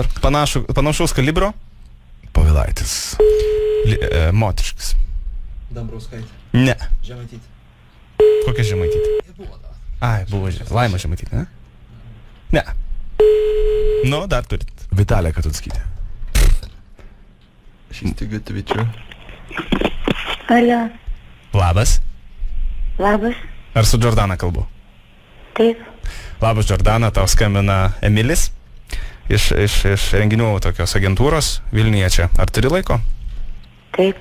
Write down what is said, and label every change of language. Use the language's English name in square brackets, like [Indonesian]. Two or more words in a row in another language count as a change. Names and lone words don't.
[Lithuanian] Panašaus kalibro? Povilaitis. Moteriškas. Dambrauskaitė. Ne. Žemaitytė. Kokia Žemaitytė? Buvo dar. Ai, buvo Laima Žemaitytė, ne? Ne. Nu, dar turit. Vitalija Katunskytė. [English] She's too good to be true. [Lithuanian] Alio, Labas. labas. Ar su Jordana kalbu? Taip, Labas, Jordana, tau skambina Emilis iš renginių tokios agentūros Vilniuje čia. Ar turi laiko? taip.